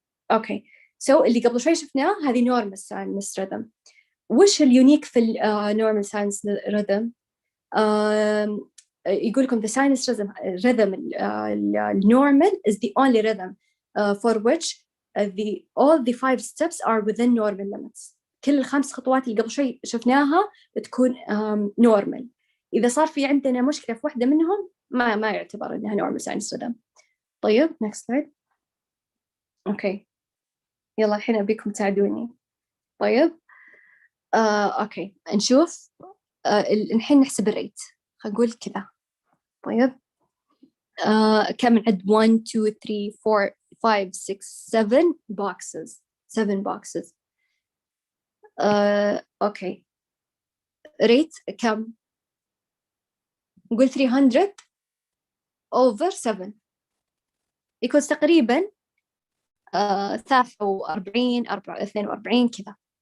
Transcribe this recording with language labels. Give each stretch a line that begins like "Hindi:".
Arabic: أوكي so اللي قبل شوي شفناه هذه normal sinus rhythm. وش اليونيك في
English: normal sinus rhythm؟ يقول لكم the sinus rhythm normal is the only rhythm for which all the 5 steps are within normal limits.
Arabic: كل ال5 خطوات اللي قبل شوي شفناها بتكون normal. إذا صار في عندنا مشكلة في واحدة منهم ما يعتبر إنها normal sinus rhythm. طيب
English: next slide.
Arabic: أوكي يلا الحين أبيكم تساعدوني. طيب أوكي نشوف الحين نحسب الريت، خلينا نقول كذا. طيب كم عد 1 2 3 4 5 6 7 boxes 7 boxes. أوكي ريت كم؟ نقول
English: 300 over 7 equals
Arabic: تقريبا 43 42 كذا.